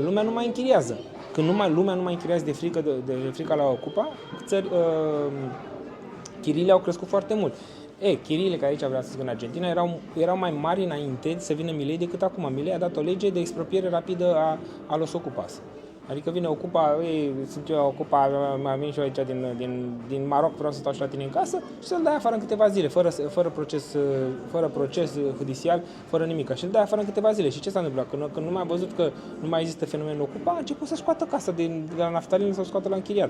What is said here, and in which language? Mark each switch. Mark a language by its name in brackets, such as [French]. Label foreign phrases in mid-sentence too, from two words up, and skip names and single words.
[Romanian] Lumea nu mai închiriază. Când lumea nu mai închiriază de frică la ocupa, chiriile au crescut foarte mult. Chiriile, care aici vreau să zic în Argentina, erau mai mari înainte să vină Milei decât acum. Milei a dat o lege de expropiere rapidă [Spanish] a los ocupas. [Romanian] Adică vine Ocupa, ei, sunt eu Ocupa, mai vin și eu aici din Maroc, vreau să stau și la tine în casă și să-l dai afară în câteva zile, fără proces judicial, fără nimic. Și îl dai afară în câteva zile. Și ce s-a întâmplat? Când nu mai a văzut că nu mai există fenomenul Ocupa, a început să scoată casa de la naftalină sau scoată la închiriat.